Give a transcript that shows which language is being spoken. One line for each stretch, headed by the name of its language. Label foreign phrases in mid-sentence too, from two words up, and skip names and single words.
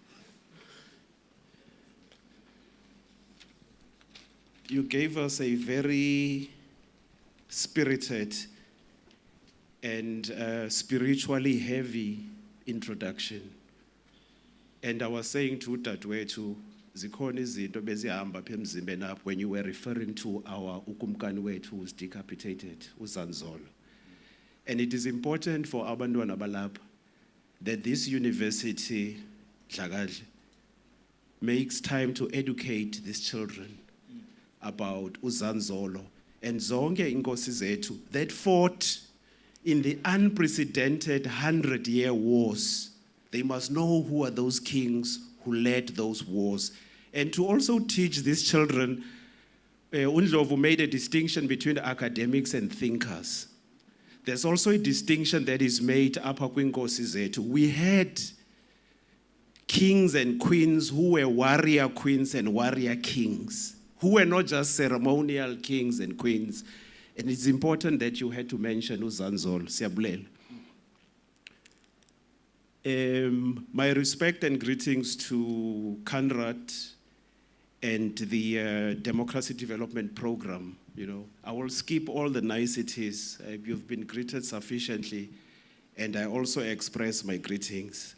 English: You gave us a very spirited and spiritually heavy introduction. And I was saying to Dadwethu,
Xhosa: zikhona izinto bezihamba apha emzimbeni apho
English: when you were referring to our
Xhosa: ukumkani wethu
English: who was decapitated, uZanzolo. And it is important for
Xhosa: abantwana balapha
English: that this university, Dlakadle, makes time to educate these children about uZanzolo and
Xhosa: zonke inkosi zethu
English: that fought in the unprecedented 100-year wars. They must know who are those kings who led those wars. And to also teach these children, Undlovu made a distinction between academics and thinkers. There's also a distinction that is made
Xhosa: apha kwinkosi zethu.
English: We had kings and queens who were warrior queens and warrior kings, who were not just ceremonial kings and queens. And it's important that you had to mention uZanzolo.
Xhosa: Siyabulela.
English: My respect and greetings to Conrad and the Democracy Development Program. You know, I will skip all the niceties. You've been greeted sufficiently, and I also express my greetings.